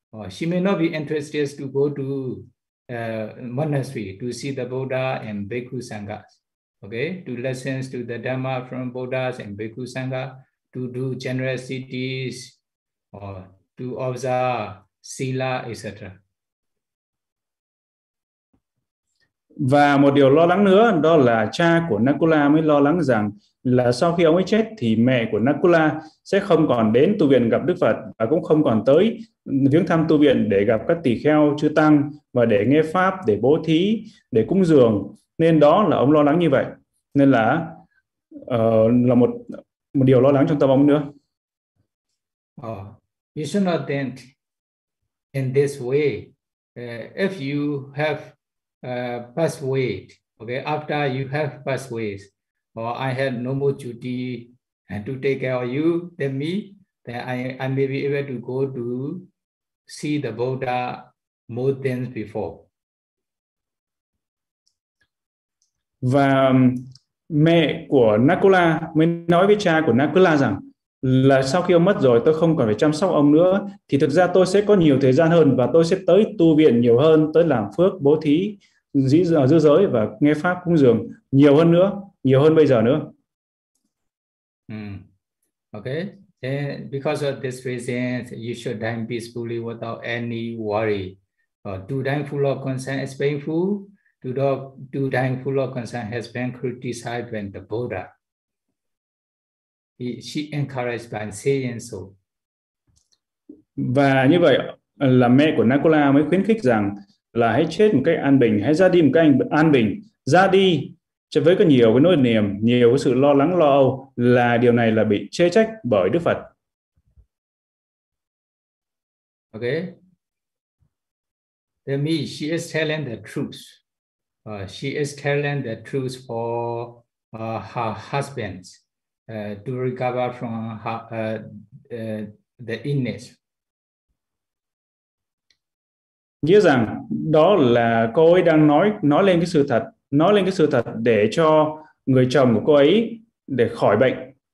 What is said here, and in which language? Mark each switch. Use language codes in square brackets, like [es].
[en] She may not be interested to go to monastery to see the Buddha and Bhikkhu Sangha. Okay, to listen to the Dhamma from Buddhas and Bhikkhu Sangha, to do generosities, or to observe sila, etc. [vi] Và một điều lo lắng nữa đó là cha của Nakula mới lo lắng rằng là sau khi ông ấy chết thì mẹ của Nakula sẽ không còn đến tu viện gặp Đức Phật và cũng không còn tới viếng thăm tu viện để gặp các tỳ kheo chư tăng và để nghe pháp, để bố thí, để cúng dường. Nên đó là ông lo lắng như vậy. Nên là một điều lo lắng trong tâm ông nữa. [en] You should not think in this way. If you have passed away, okay, after you have passed away, or I had no more duty to take care of you than me, then I may be able to go to see the Buddha more than before. [vi] Và mẹ của Nakula mới nói với cha của Nakula rằng là sau khi ông mất rồi tôi không còn phải chăm sóc ông nữa thì thực ra tôi sẽ có nhiều thời gian hơn và tôi sẽ tới tu viện nhiều hơn, tới làm phước, bố thí, giữ giới và nghe pháp cúng dường nhiều hơn nữa, nhiều hơn bây giờ nữa. [en] Okay, and because of this reason you should dine peacefully without any worry. To dine full of concern is painful. To dine full of concern has been criticized by the Buddha. She encouraged by saying so. [vi] Và như vậy là mẹ của Nakula mới khuyến khích rằng là hãy chết một cách an bình, hãy ra đi một cách an bình, ra đi với có nhiều cái nỗi niềm, nhiều cái sự lo lắng lo âu, là điều này là bị chê trách bởi Đức Phật. [en] Okay. To me, she is telling the truth. She is telling the truth for her husband to recover from her, the illness. [vi] Nghĩa rằng đó là cô ấy đang nói lên cái sự thật, nói lên cái sự thật để cho người chồng của cô ấy để khỏi bệnh.